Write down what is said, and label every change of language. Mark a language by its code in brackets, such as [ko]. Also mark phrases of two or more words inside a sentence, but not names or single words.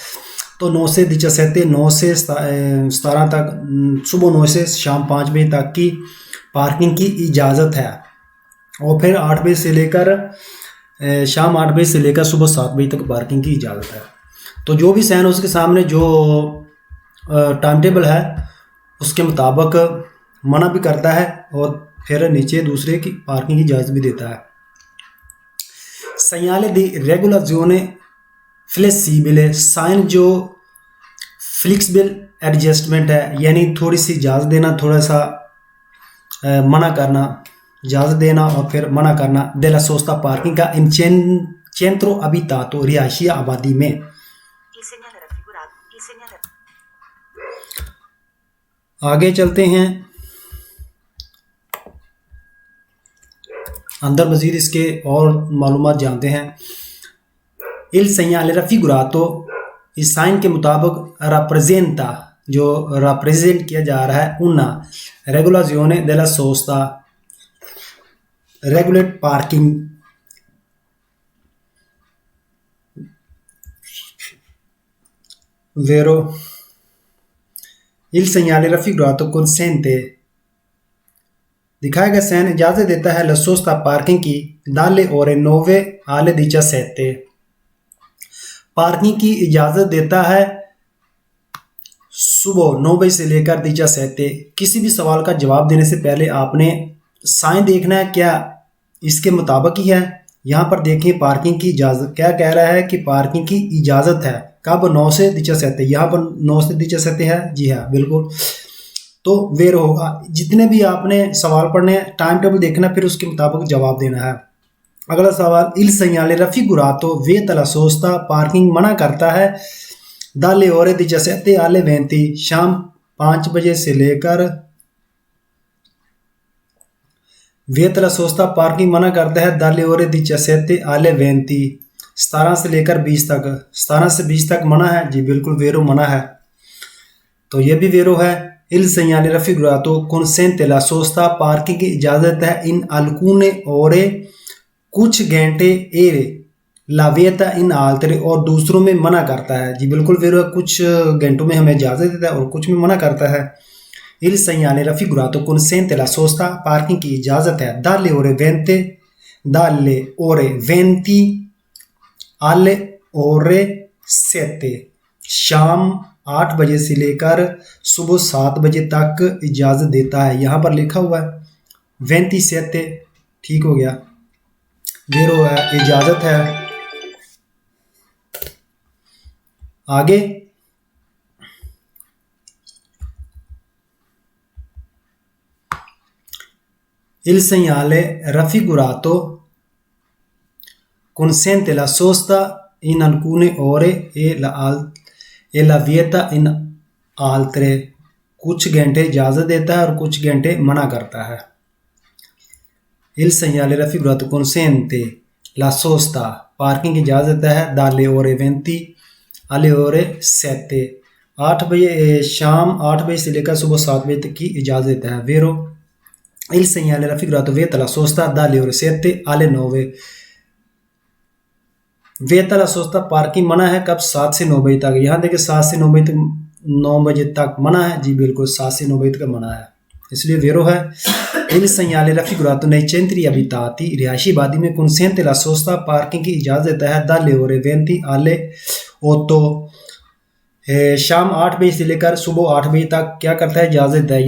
[ur] تو 9 سے 17، 9 سے 17 تک، صبح 9 سے شام 5 بجے تک کی پارکنگ کی اجازت ہے، اور پھر 8 بجے سے لے کر شام 8 بجے سے لے کر صبح 7 بجے تک پارکنگ کی اجازت ہے. تو جو بھی سائن اس کے سامنے جو [en] time table [ur] ہے اس کے مطابق منع بھی کرتا ہے، اور پھر نیچے دوسرے کی پارکنگ کی اجازت بھی دیتا ہے. [it] segnale di regolazione flessibile, [ur] سائن جو [en] flexible adjustment [ur] ہے، یعنی تھوڑی سی اجازت دینا، تھوڑا سا منع کرنا، اجازت دینا اور پھر منع کرنا. [it] della sosta, [ur] پارکنگ کا, [it] in centro abitato, [ur] رہائشی آبادی میں. آگے چلتے ہیں، اندر مزید اس کے اور معلومات جانتے ہیں. [it] il segnale raffigurato, [ur] اس سائن کے مطابق rappresenta, جو ریپریزنٹ کیا جا رہا ہے, [it] una regolazione della sosta, [en] regulate parking, [it] vero। il segnale raffigurato consente, [ur] دکھایا گیا سین اجازت دیتا ہے [it] la sosta [ur] پارکنگ کی [it] dalle ore 9 alle 17। [ur] پارکنگ کی اجازت دیتا ہے صبح 9 بجے سے لے کر 17. کسی بھی سوال کا جواب دینے سے پہلے آپ نے سائن دیکھنا ہے کیا اس کے مطابق ہی ہے. یہاں پر دیکھیے پارکنگ کی اجازت کیا کہہ رہا ہے کہ پارکنگ کی اجازت ہے کب 9 سے 17. یہاں پر 9 سے 17 ہے، جی ہاں بالکل۔ تو ویر ہوگا جتنے بھی آپ نے سوال پڑھنے ہیں [en] time table [ur] دیکھنا پھر اس کے مطابق جواب دینا ہے. اگلا سوال [it] il segnale raffigurato vieta la sosta [ur] پارکنگ منع کرتا ہے [it] dalle ore 17 alle 20 [ur] شام 5 بجے سے لے کر [it] vieta la sosta [ur] پارکنگ منع کرتا ہے [it] dalle ore 17 alle 20 [ur] 17 سے لے کر 20 تک. 17 سے 20 تک منع ہے، جی بالکل ویرو منع ہے، تو یہ بھی ویرو ہے. [it] il segnale raffigurato consente la sosta [ur] پارکنگ کی اجازت ہے [it] in alcune ore [ur] کچھ گھنٹے [it] e la vieta in altre [ur] اور دوسروں میں منع کرتا ہے، جی بالکل ویرو ہے، کچھ گھنٹوں میں ہمیں اجازت دیتا ہے اور کچھ میں منع کرتا ہے. [it] il segnale raffigurato consente la sosta [ur] پارکنگ کی اجازت ہے [it] dalle ore 20 alle ore 7 [ur] شام 8 بجے سے لے کر صبح 7 بجے تک اجازت دیتا ہے. یہاں پر لکھا ہوا ہے 27، ٹھیک ہو گیا، ویرو ہے، اجازت ہے. [it] आगे il segnale raffigurato consente la sosta in alcune ore e la vieta in altre [ur] کچھ گھنٹے اجازت دیتا ہے اور کچھ گھنٹے منع کرتا ہے. [it] il segnale raffigurato consente la sosta [ur] پارکنگ کی اجازت دیتا ہے [it] dalle ore 20 alle ore 7 [ur] 8 بجے شام 8 بجے سے لے کر صبح 7 بجے تک کی اجازت دیتا ہے. [it] वेरो il segnale raffigurato vieta la sosta dalle ore 7 alle 9 vieta la sosta [ur] پارکنگ منع ہے کب 7 سے 9 بجے تک. یہاں دیکھیے 7 سے 9 بجے تک 9 بجے تک منع ہے، جی بالکل 7 سے 9 بجے تک منع ہے، اس لیے ویرو ہے. [it] il segnale raffigurato nei centri abitati [ur] رہائشی آبادی میں [it] consente la sosta [ur] پارکنگ کی اجازت دیتا ہے [it] dalle ore 20 alle 8 [ur] شام 8 بجے سے لے کر صبح 8 بجے تک کیا کرتا ہے، اجازت دیتا ہے.